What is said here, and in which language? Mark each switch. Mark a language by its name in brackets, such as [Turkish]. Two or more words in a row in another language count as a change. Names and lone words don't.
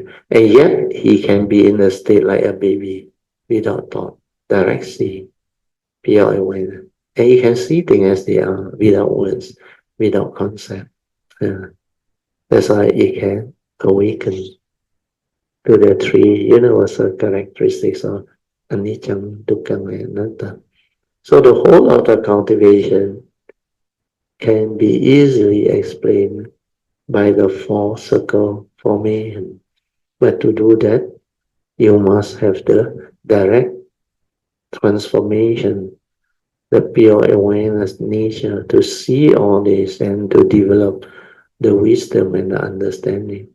[English] And yet he can be in a state like a baby without thought, direct seeing, pure awareness. And he can see things as they are without words, without concept. That's why it can awaken to the three universal characteristics of anicca, dukkha, and anatta. So the whole of the cultivation can be easily explained by the four circle formation. But to do that, you must have the direct transformation, the pure awareness nature to see all this and to develop the wisdom and the understanding.